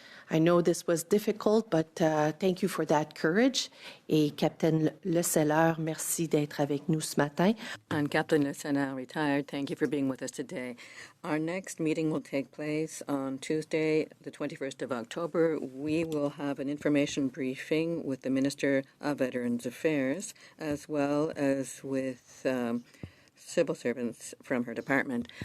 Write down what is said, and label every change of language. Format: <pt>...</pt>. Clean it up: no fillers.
<en>I know this was difficult, but thank you for that courage.</en> <fr>Et Captain Le Scelleur, merci d'être avec nous ce matin.</fr> <en>And Captain Le Scelleur, retired, thank you for being with us today. Our next meeting will take place on Tuesday, the 21st of October. We will have an information briefing with the Minister of Veterans Affairs, as well as with civil servants from her department.</en>